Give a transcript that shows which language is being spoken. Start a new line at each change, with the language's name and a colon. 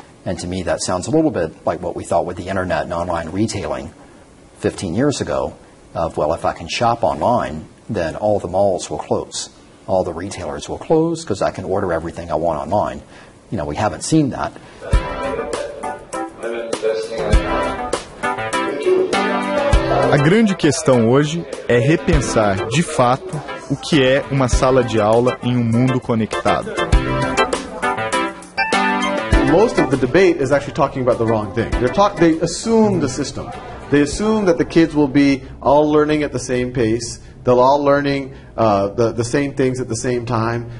English: And to me, that sounds a little bit like what we thought with the internet and online retailing 15 years ago of, well, if I can shop online, then all the malls will close. All the retailers will close because I can order everything I want online. You know, we haven't seen that.
Portuguese: A grande questão hoje é repensar, de fato, o que é uma sala de aula em mundo conectado.
English: Most of the debate is actually talking about the wrong thing. They assume the system. They assume that the kids will be all learning at the same pace. They'll all learning the same things at the same time.